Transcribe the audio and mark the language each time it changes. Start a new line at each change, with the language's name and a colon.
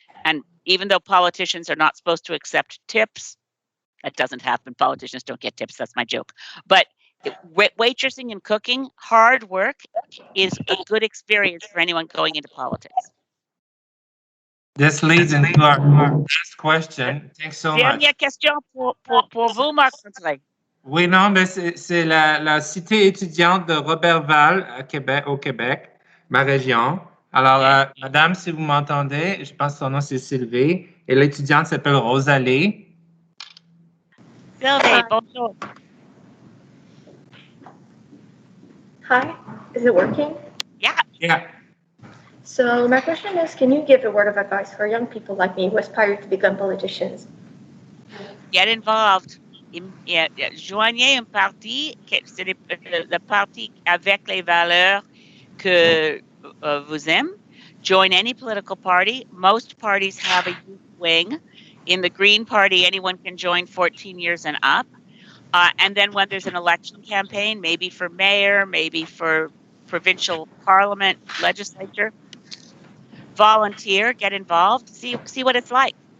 English: And even though politicians are not supposed to accept tips, that doesn't happen. Politicians don't get tips. That's my joke. But waitressing and cooking, hard work, is a good experience for anyone going into politics. This leads into our last question. Thanks so much.
French: Dernière question pour vous, Marc-André. Oui, non, mais c'est la cité étudiante de Robertval à Québec, au Québec, ma région. Alors, madame, si vous m'entendez, je pense que son nom c'est Sylvie, et l'étudiante s'appelle Rosalie. Sylvie, bonjour.
English: Hi, is it working? Yeah. Yeah. So my question is, can you give a word of advice for young people like me who aspire to become politicians? Get involved.
French: Joignez un parti, c'est le parti avec les valeurs que vous aimez.
English: Join any political party. Most parties have a youth wing. In the Green Party, anyone can join 14 years and up. And then when there's an election campaign, maybe for mayor, maybe for provincial parliament, legislature, volunteer, get involved, see what it's like.